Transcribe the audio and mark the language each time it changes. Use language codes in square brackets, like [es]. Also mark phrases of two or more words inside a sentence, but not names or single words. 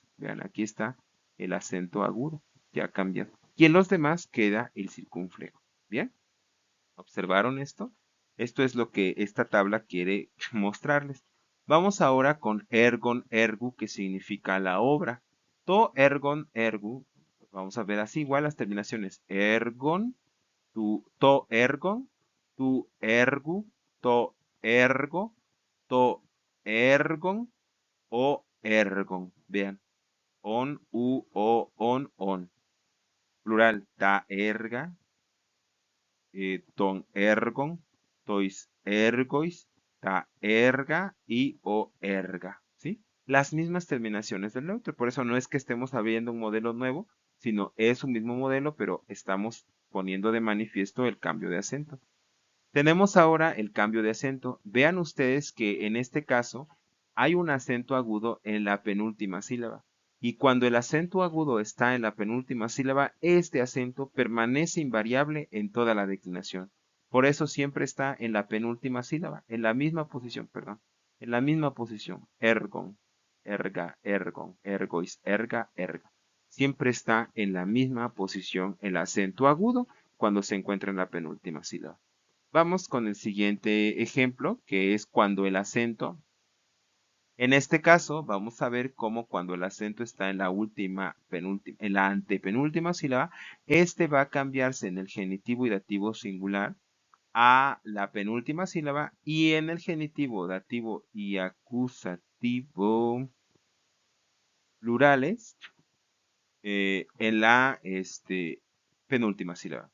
[es] Vean, aquí está el acento agudo. Ya cambia. Y en los demás queda el circunflejo. ¿Bien? ¿Observaron esto? Esto es lo que esta tabla quiere mostrarles. Vamos ahora con [el] ἔργον ἔργου, [es] que significa la obra. [el] Τὸ ἔργον ἔργου, [es] vamos a ver así igual las terminaciones. [el] Ἔργον, τὸ ἔργον, τοῦ ἔργου, τῷ ἔργῳ, τὸ ἔργον ὦ ἔργον. [es] Vean, on, u, o, on. Plural, [el] τὰ ἔργα, τῶν ἔργων, τοῖς ἔργοις, τὰ ἔργα y ὦ ἔργα, ¿sí? [es] Las mismas terminaciones del neutro, por eso no es que estemos abriendo un modelo nuevo, sino es un mismo modelo, pero estamos poniendo de manifiesto el cambio de acento. Tenemos ahora el cambio de acento. Vean ustedes que en este caso hay un acento agudo en la penúltima sílaba. Y cuando el acento agudo está en la penúltima sílaba, este acento permanece invariable en toda la declinación. Por eso siempre está en la penúltima sílaba, en la misma posición, perdón. En la misma posición. [el] Ἔργον, ἔργα, ἔργων, ἔργοις, ἔργα, ἔργα. [es] Siempre está en la misma posición el acento agudo cuando se encuentra en la penúltima sílaba. Vamos con el siguiente ejemplo, que es cuando el acento, en este caso vamos a ver cómo cuando el acento está en la última, penúltima, en la antepenúltima sílaba, este va a cambiarse en el genitivo y dativo singular a la penúltima sílaba y en el genitivo, dativo y acusativo plurales en la penúltima sílaba.